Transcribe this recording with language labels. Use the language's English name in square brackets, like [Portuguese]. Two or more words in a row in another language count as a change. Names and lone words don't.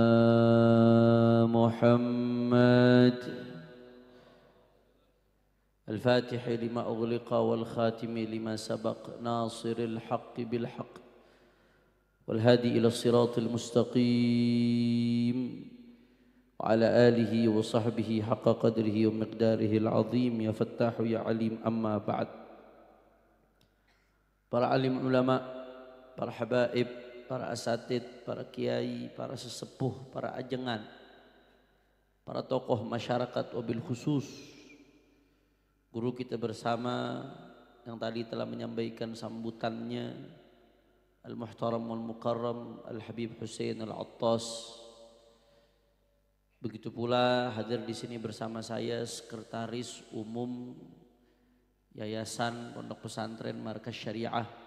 [Arabic] محمد الفاتح لما أغلق والخاتم لما سبق ناصر الحق بالحق والهادي إلى الصراط المستقيم وعلى آله وصحبه حق قدره ومقداره العظيم يا فتاح يا عليم أما بعد. [Indonesian] Para alim ulama, para habaib, para asatid, para kiai, para sesepuh, para ajengan, para tokoh masyarakat [Arabic] وبالخصوص [Indonesian] guru kita bersama yang tadi telah menyampaikan sambutannya, [Arabic] المحترم والمكرم Al-Habib Hussein Al-Attas. [Indonesian] Begitu pula hadir di sini bersama saya Sekretaris Umum Yayasan Pondok Pesantren Markas Syariah,